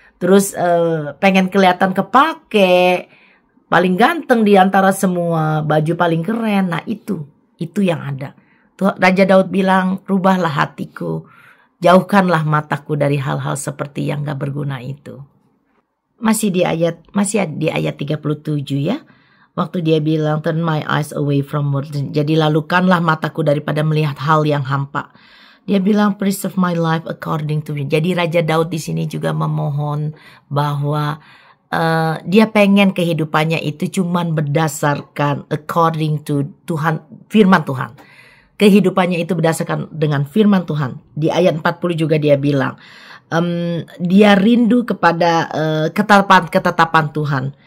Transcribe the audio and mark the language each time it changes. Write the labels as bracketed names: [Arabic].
[Indonesian] Terus pengen kelihatan kepake, paling ganteng di antara semua, baju paling keren. Nah itu yang ada. Raja Daud bilang, rubahlah hatiku. Jauhkanlah mataku dari hal-hal seperti yang gak berguna itu. Masih di ayat 37 ya. Waktu dia bilang, [English] turn my eyes away from words. [Indonesian] Jadi lalukanlah mataku daripada melihat hal yang hampa. Dia bilang, [English] preserve my life according to you. [Indonesian] Jadi Raja Daud di sini juga memohon bahwa dia pengen kehidupannya itu cuman berdasarkan [English] according to [Indonesian] Tuhan, firman Tuhan. Kehidupannya itu berdasarkan dengan firman Tuhan. Di ayat 40 juga dia bilang, dia rindu kepada ketetapan Tuhan.